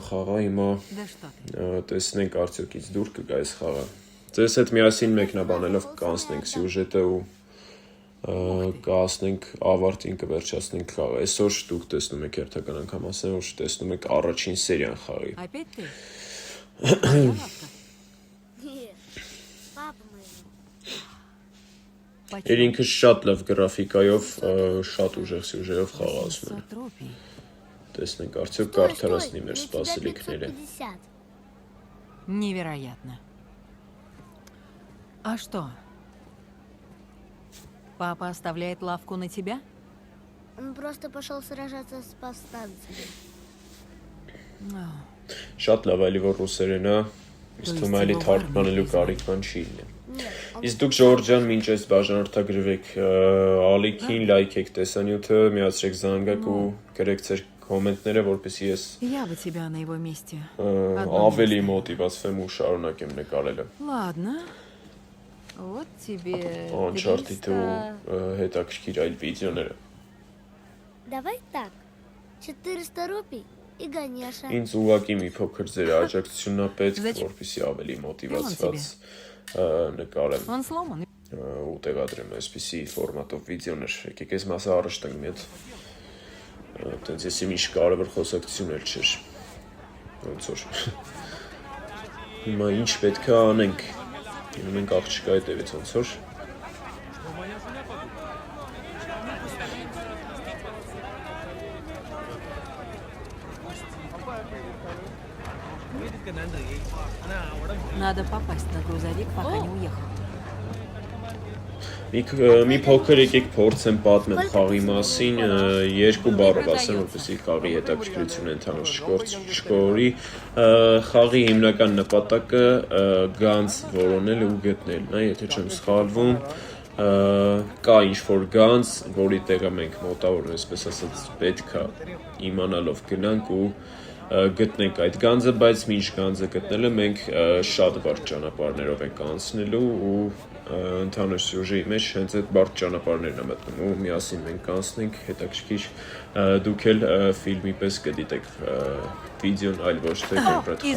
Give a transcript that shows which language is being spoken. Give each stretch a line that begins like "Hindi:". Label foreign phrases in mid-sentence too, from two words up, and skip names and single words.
Armenian: խաղ է, հիմա տեսնենք արդյոք ինձ դուր կգա այս խաղը։ Ձեզ հետ միասին մեկնաբանելով կանցնենք սյուժետը ու կասնենք ավարտին կվերջացնենք խաղը։ Այսօր դուք տեսնում եք հերթական անգամ ասեմ, որ տեսնում եք առաջին սերիան խաղի։ Էր ինքը շատ լավ գրաֆիկայով, շատ ուժեղ սյուժեով խաղ ասում են։ Տեսնենք արդյոք կարդարացնի մեր սպասելիքները։
Russian: Невероятно. А что? Папа оставляет лавку на тебя? Он просто пошел сражаться с повстанцами.
Armenian: Շատ լավ էլի որ ռուսերեն է, իսկ թվում է էլի թարգմանելու կարիք բան չի լինի։ Իսկ դուք ժողովուրդ ջան, մինչ այս բաժանորդագրվեք ալիքին, լայքեք տեսանյութը, միացրեք զանգակ ու գրեք ձեր կոմենտները, որպեսզի ես
Russian: Я бы тебя на его месте.
Armenian: ավելի մոտիվացվեմ ու շարունակեմ նկարելը։
Russian: Ладно. Вот тебе
Armenian: Uncharted-ը հետաքրքիր այլ վիդեոները։
Russian: Давай так. 400 рупий и Ганяша.
Armenian: Ինձ ուղղակի մի փոքր ձեր աջակցությունն է պետք, որպեսզի ավելի մոտիվացված նկարեմ
Russian: Он сломан.
Armenian: ու տեղադրեմ այսպիսի ֆորմատով վիդեոներ։ Եկեք այս մասը առաջ տանեմ իդ։ Տենց ես ինչ կարևոր խոսակցություն էլ չէր։ Ոնց որ։ Հիմա ինչ պետք է անենք։ Գնում ենք աղջկա հետևից ոնց որ։
Russian: Надо попасть на грузовик, пока не уехал.
Armenian: Մի փոքր եկեք փորձեմ պատմեմ խաղի մասին, երկու բառով ասեմ, որպեսզի խաղի հետաքրքրությունը ընդհանուր չկորի։ Խաղի հիմնական նպատակը գանձ որոնել ու գտնելն է, եթե չեմ սխալվում, կա ինչ-որ գանձ, որի տեղը մենք մոտավորապես, այսպես ասած, պետք է իմանալով գնանք ու գտնենք այդ գանձը, բայց մինչ գանձը գտնելը մենք շատ բարդ ճանապարհներով ենք անցնելու ու ընդհանուր սյուժեի մեջ հենց այդ բարդ ճանապարհներն է մտնում ու միասին մենք կանցնենք հետաքրքիր դուք էլ ֆիլմի պես կդիտեք վիդեոն այլ ոչ թե կոնկրետ խաղ։